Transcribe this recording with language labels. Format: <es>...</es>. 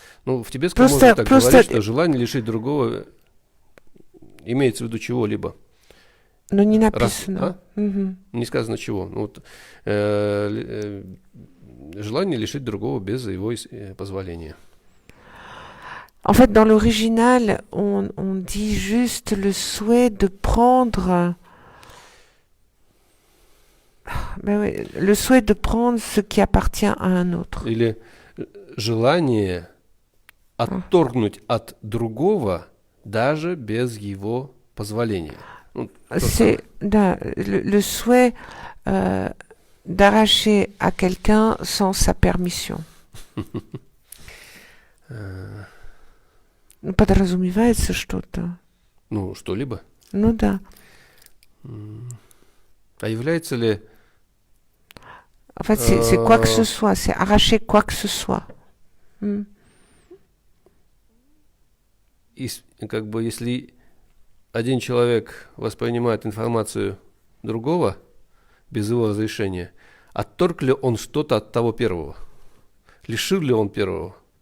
<ru>Ну, в тибетском можно так говорить, что желание лишить другого имеется в виду чего-либо. Но не написано. Не сказано чего. Ну, вот, желание лишить другого без его позволения.</ru> <fr>En fait, dans l'original, on dit juste le souhait de prendre... Ben oui, le souhait de prendre ce qui appartient à un autre.</fr> <ru>Или желание отторгнуть от другого даже без его позволения. Ну,</ru> <fr>c'est le souhait d'arracher à quelqu'un sans sa permission.</fr> <ru>Подразумевается что-то. Ну, что-либо. Ну да. А является ли...</ru> <fr>En fait, c'est quoi que ce soit, c'est arracher quoi que ce soit.</fr> <ru>И, как бы, если один человек воспринимает информацию другого без его разрешения, отторг ли он что-то от того первого? Лишил ли он первого?</ru>